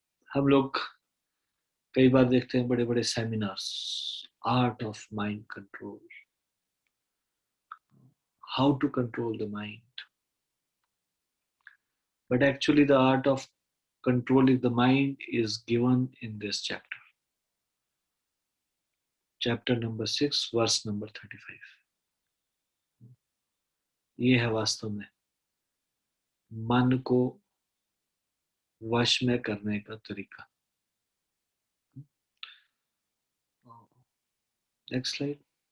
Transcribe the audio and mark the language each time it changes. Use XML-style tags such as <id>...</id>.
<hi>हम लोग कई बार देखते हैं बड़े बड़े seminars,</hi> <en>Art of mind control, how to control the mind. But actually the art of controlling the mind is given in this chapter, chapter number 6 verse number 35।</en> <hi>ये है वास्तव में मन को वश में करने का तरीका।</hi> <en>Next slide.</en>